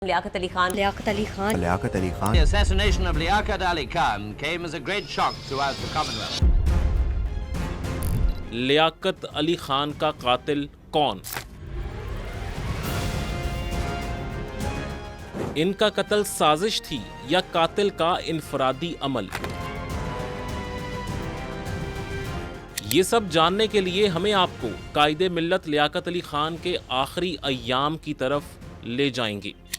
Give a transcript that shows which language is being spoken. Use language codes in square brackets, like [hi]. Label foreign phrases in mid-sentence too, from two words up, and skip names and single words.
[en] Liaquat Ali Khan. Liaquat Ali Khan. Liaquat Ali Khan. The assassination of Liaquat Ali Khan came as a great shock throughout the Commonwealth. [ur] لیاقت علی خان کا قاتل کون? ان کا قتل سازش تھی یا قاتل کا انفرادی عمل? یہ سب جاننے کے لیے ہمیں آپ کو قائد ملت لیاقت علی خان کے آخری ایام کی طرف لے جائیں گے.